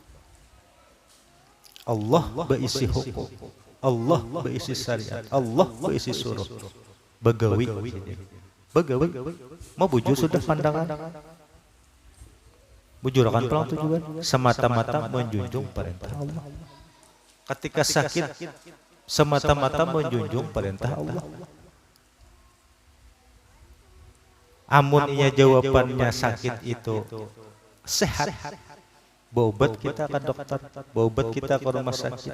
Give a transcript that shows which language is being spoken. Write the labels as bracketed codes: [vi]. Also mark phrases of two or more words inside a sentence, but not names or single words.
[bjn] Allah berisi hukum, Allah berisi syariat, Allah berisi suruh. Begawi, begawi, mau bujur sudah pandangan, bujurakan pulang tujuan, semata-mata menjunjung perintah Allah. Ketika sakit, semata-mata menjunjung perintah Allah. Amun ia jawabannya sakit itu sehat, berobat kita ke dokter, berobat kita ke rumah sakit.